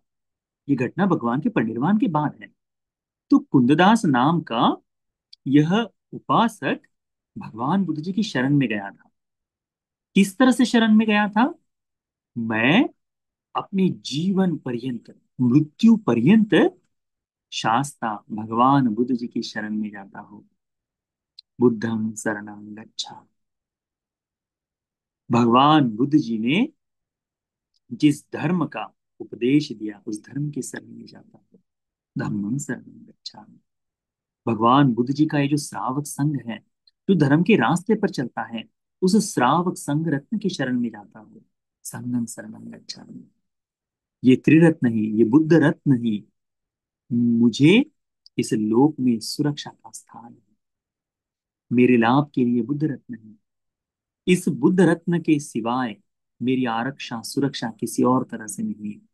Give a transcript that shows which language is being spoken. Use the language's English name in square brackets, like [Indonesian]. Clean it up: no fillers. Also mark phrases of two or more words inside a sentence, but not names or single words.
[Hindi] ये घटना भगवान के परिनिर्वाण के बाद है। तो कुंददास नाम का यह उपासक भगवान बुद्ध जी की शरण में गया था। किस तरह से शरण में गया था? मैं अपने जीवन पर्यंत, मृत्यु पर्यंत शास्ता भगवान बुद्ध जी की शरण में जाता हूँ। [Pali] बुद्धं शरणं गच्छामि। [Hindi] भगवान बुद्ध जी ने जिस धर्म का उपदेश दिया, उस धर्म की शरण में जाता हूँ। [Pali] धम्मं शरणं गच्छामि। [Hindi] भगवान बुद्ध जी का ये जो श्रावक संघ है, जो धर्म के रास्ते पर चलता है, उस श्रावक संघ रत्न की शरण में जाता हूँ। [Pali] संघं शरणं गच्छामि। [Hindi] ये त्रिरत्न ही, ये बुद्ध रत्न ही मुझे इस लोक में सुरक्षा का स्थान है। मेरे लाभ के लिए बुद्ध रत्न है। इस बुद्ध रत्न के सिवाय मेरी आरक्षा सुरक्षा किसी और तरह से नहीं है।